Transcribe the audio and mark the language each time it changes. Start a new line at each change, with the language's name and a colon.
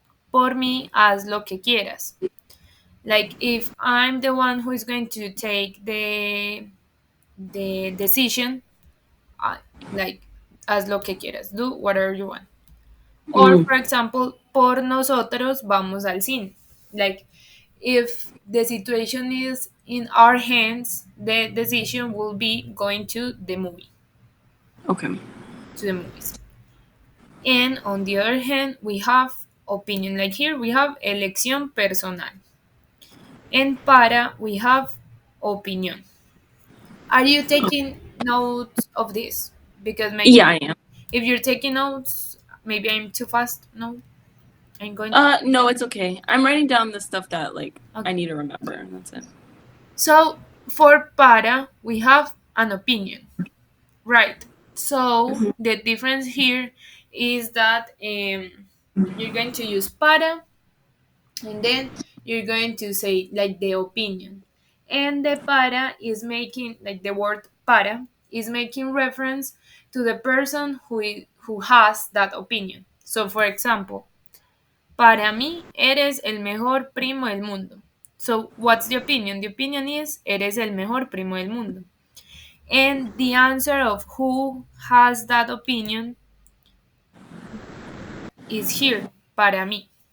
Spanish: por mí haz lo que quieras.
English: Like if I'm the one who is going to take the decision, I, like
Spanish: haz lo que quieras,
English: do whatever you want. Or, Mm. for example,
Spanish: por nosotros vamos al cine.
English: Like, if the situation is in our hands, the decision will be going Okay. to the movies. And on the other hand, we have opinion. Like here, we have
Spanish: elección personal.
English: And para, we have opinion. Are you Oh. taking notes of this? Because Yeah, maybe I am. if you're taking notes, maybe I'm too fast. No, I'm going. No, it's okay. I'm writing down the stuff that I Okay. need to remember, and that's it. So for para, we have an opinion, right? So Hmm. the difference here is that you're going to use para, and then you're going to say like the opinion. And the para is making, like the word para, is making reference to the person who has that opinion. So for example,
Spanish: para mí, eres el mejor primo del mundo.
English: So, what's the opinion? The opinion is,
Spanish: eres el mejor primo del mundo.
English: And the answer of who has that opinion is here,
Spanish: para mí.